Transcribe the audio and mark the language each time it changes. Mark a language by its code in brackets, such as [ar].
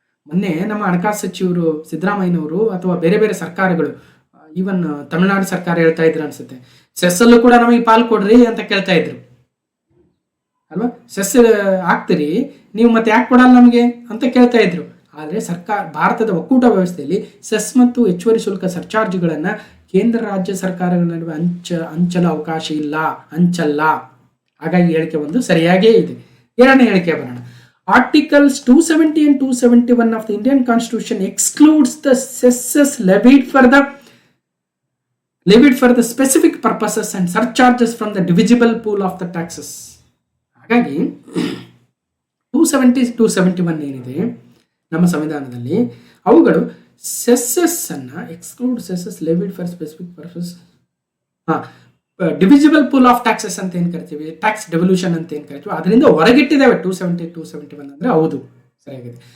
[kn] ಮೊನ್ನೆ ನಮ್ಮ ಹಣಕಾಸು ಸಚಿವರು ಸಿದ್ದರಾಮಯ್ಯನವರು ಅಥವಾ ಬೇರೆ ಬೇರೆ ಸರ್ಕಾರಗಳು, ಈವನ್ ತಮಿಳುನಾಡು ಸರ್ಕಾರ ಹೇಳ್ತಾ ಇದ್ರು ಅನ್ಸುತ್ತೆ, ಸೆಸ್ಸಲ್ಲೂ ಕೂಡ ನಮಗೆ ಪಾಲು ಕೊಡ್ರಿ ಅಂತ ಕೇಳ್ತಾ ಇದ್ರು ಅಲ್ವಾ. ಸೆಸ್ ಹಾಕ್ತೀರಿ ನೀವು, ಮತ್ತೆ ಯಾಕೆ ಕೊಡಲ್ಲ ನಮಗೆ ಅಂತ ಕೇಳ್ತಾ ಇದ್ರು. ಆದರೆ ಭಾರತದ ಒಕ್ಕೂಟ ವ್ಯವಸ್ಥೆಯಲ್ಲಿ ಸೆಸ್ ಮತ್ತು ಹೆಚ್ಚುವರಿ ಶುಲ್ಕ ಸರ್ಚಾರ್ಜ್ಗಳನ್ನು ಕೇಂದ್ರ ರಾಜ್ಯ ಸರ್ಕಾರಗಳ ನಡುವೆ ಹಂಚಲು ಅವಕಾಶ ಇಲ್ಲ, ಹಂಚಲ್ಲ. ಹಾಗಾಗಿ ಹೇಳಿಕೆ ಒಂದು ಸರಿಯಾಗೇ ಇದೆ. ಎರಡನೇ ಹೇಳಿಕೆ ಬರೋಣ. [en] Articles 270 and 271 of the Indian Constitution excludes the cesses levied for the specific purposes and surcharges from the divisible pool of the taxes. [kn] ಹಾಗಾಗಿ 270, 271 ಏನಿದೆ ನಮ್ಮ ಸಂವಿಧಾನದಲ್ಲಿ, ಅವುಗಳು ಸೆಸ್ಸಸ್ ಅನ್ನ exclude, [en] cesses levied for specific purpose, divisible pool of taxes [kn] ಅಂತ ಏನು ಕರಿತೀವಿ, tax devolution ಅಂತ ಏನು ಕರಿತೀವಿ, ಅದರಿಂದ ಹೊರಗಿಟ್ಟಿದ್ದಾವೆ 270, 271 ಅಂದರೆ ಹೌದು, ಸರಿಯಾಗಿದೆ.